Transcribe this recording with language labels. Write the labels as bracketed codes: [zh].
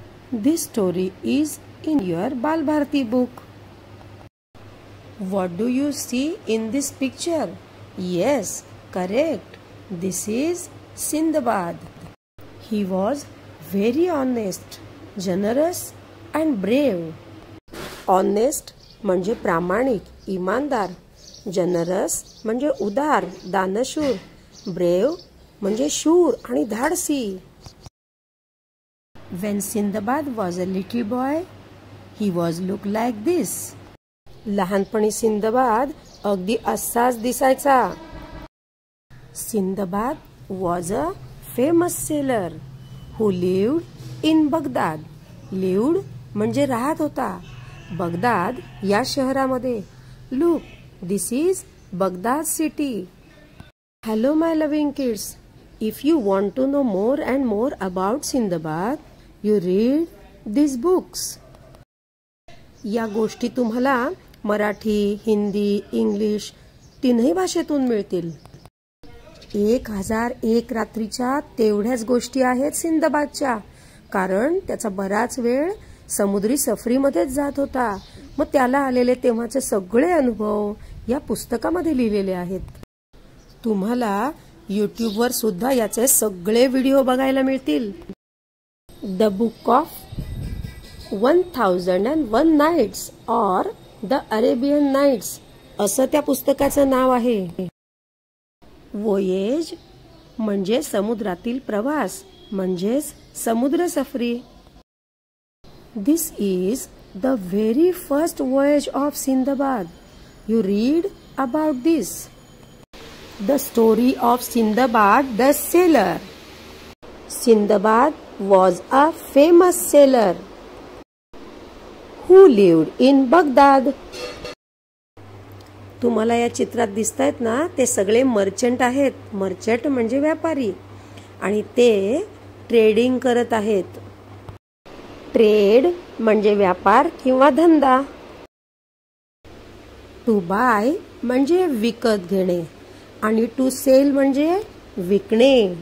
[en] This story is in your Bal Bharati book. What do you see in this picture? Yes, correct. This is Sindbad. He was very honest, generous and brave. [mr] Honest म्हणजे प्रामाणिक, इमानदार. Generous म्हणजे उदार, दानशूर. Brave म्हणजे शूर आणि धाडसी. [en] When Sindbad was a little boy, he was look like this. [mr] लहानपणी सिंदबाद अगदी असाच दिसायचा. [en] Sindbad was a famous sailor who lived in Baghdad. [mr] Lived म्हणजे राहत होता. बगदाद या शहरामध्ये. [en] Look, this is Baghdad city. Hello my loving kids. If you want to know more and more about Sindbad, you read these books. [mr] या गोष्टी तुम्हाला Marathi, Hindi, English तीनही भाषेतून मिळतील. 1001 रात्रीच्या तेवढ्याच गोष्टी आहेत सिंदबादच्या. कारण त्याचा बराच वेळ समुद्री सफरीमध्येच जात होता. मग त्याला आलेले तेव्हाचे सगळे अनुभव या पुस्तकामध्ये लिहिलेले आहेत. तुम्हाला YouTubeवर सुद्धा याचे सगळे व्हिडिओ बघायला मिळतील. द बुक ऑफ 1001 नाईट्स और द अरेबियन नाईट्स असं त्या पुस्तकाचं नाव आहे. वोयेज म्हणजे समुद्रातील प्रवास, म्हणजेच समुद्र सफरी. [en] This is the very first voyage of Sindbad. You read about this. The story of Sindbad the sailor. Sindbad was a famous sailor who lived in Baghdad. [mr] तुम्हाला या चित्रात दिसतायत ना, ते सगळे मर्चंट आहेत. मर्चंट म्हणजे व्यापारी आणि ते ट्रेडिंग करत आहेत. ट्रेड म्हणजे व्यापार किंवा धंदा. टू बाय म्हणजे विकत घेणे आणि टू सेल म्हणजे विकणे.